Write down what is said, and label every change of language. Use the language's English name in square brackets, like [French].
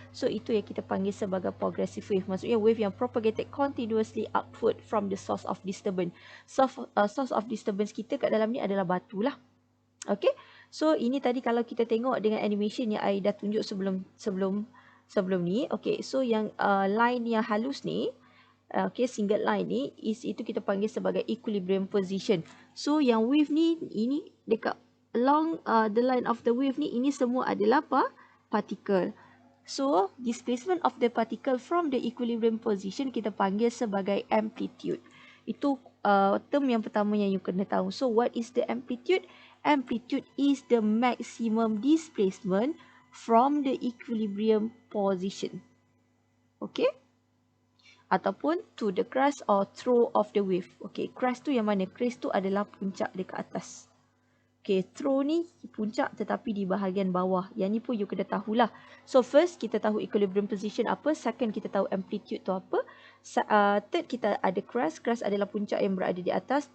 [Malay] So itu yang kita panggil sebagai progressive wave. Maksudnya wave yang [English] propagated continuously upward from the source of disturbance. Source of disturbance [Malay] kita kat dalam ni adalah batu lah. Okay. So ini tadi kalau kita tengok dengan animation yang I dah tunjuk sebelum ni. Okay. So yang line yang halus ni, okay, single line ni, itu kita panggil sebagai equilibrium position. So yang wave ni, ini dekat along the line of the wave ni, ini semua adalah apa? [English] Particle. So displacement of the particle from the equilibrium position [Malay] kita panggil sebagai [English] amplitude. [Malay] Itu term yang pertama yang you kena tahu. [English] So what is the amplitude? Amplitude is the maximum displacement from the equilibrium position. Okay? [Malay] Ataupun [English] to the crest or throw of the wave. [Malay] Okay, crest tu yang mana? Crest tu adalah puncak dekat atas. Okay, throw ni puncak tetapi di bahagian bawah. Yang ni pun you kena tahulah. So first kita tahu equilibrium position apa. Second kita tahu amplitude tu apa. Third kita ada crest. Crest adalah puncak yang berada di atas.